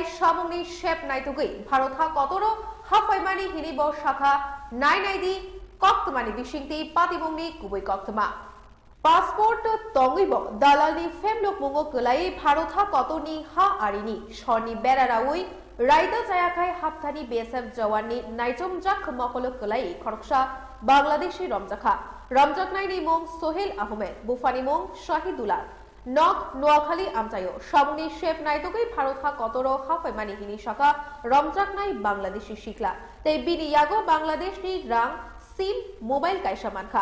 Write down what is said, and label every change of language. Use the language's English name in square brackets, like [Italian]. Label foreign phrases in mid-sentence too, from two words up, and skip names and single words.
[Kok Borok] সামুনি শেপ নাইতুগই ভারতহা কতরো হাফাইমানি হিনিব শাখা নাইনাইদি কক্তমানি বিশিংতি পাতিবংনি কুবই কক্তমা পাসপোর্ট তঙ্গিব দালানি ফেমলো পুঙো কলাই ভারতহা কতনি হা আরিনি শনি বেরারাউই রাইদা জায়াখাই হাফথানি বিএসএফ জওয়াননি নাইজমজাক মকলক কলাই খরকসা বাংলাদেশি রমজাখা রমজাকনাইনি মং সোহেল আহমেদ বুফানি মং শাহিদুল্লাহ নক নোয়াখালী আমচায়ো সামনি শেপ নাইতকই ভারতহা কতরো হাফাইমানি হিনি শাখা রমজাকনাই বাংলাদেশি শিকলা তাই বিনিয়াগো বাংলাদেশনি রাং সিম মোবাইল কাইসা মানখা।